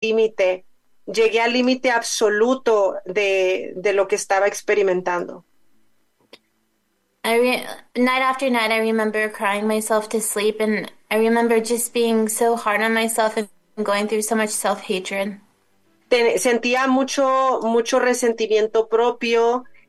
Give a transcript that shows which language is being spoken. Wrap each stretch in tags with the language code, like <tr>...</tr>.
<es>límite, llegué al límite absoluto de lo que estaba experimentando.</es> <en>Night after night, I remember crying myself to sleep, and I remember just being so hard on myself and going through so much self-hatred.</en> <es>Sentía mucho, mucho resentimiento propio.</es>